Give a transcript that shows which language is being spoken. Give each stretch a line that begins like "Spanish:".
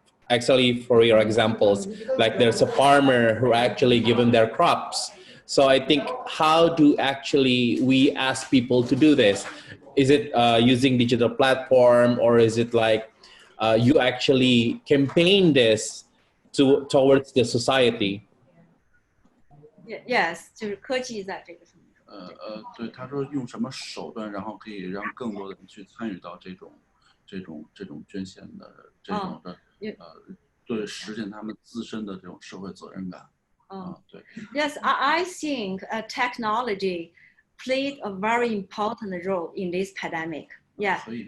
English: Actually, for your examples, like there's a farmer who actually given their crops. So I think, how do actually we ask people to do this? Is it using digital platform, or is it like you actually campaign this towards the society?
Chinese: Yes, 就是科技在这个上面。对，他说用什么手段，然后可以让更多的人去参与到这种捐献的对实现他们自身的这种社会责任感。对。
English: Yes, I think technology played a very important role in this pandemic. Yeah.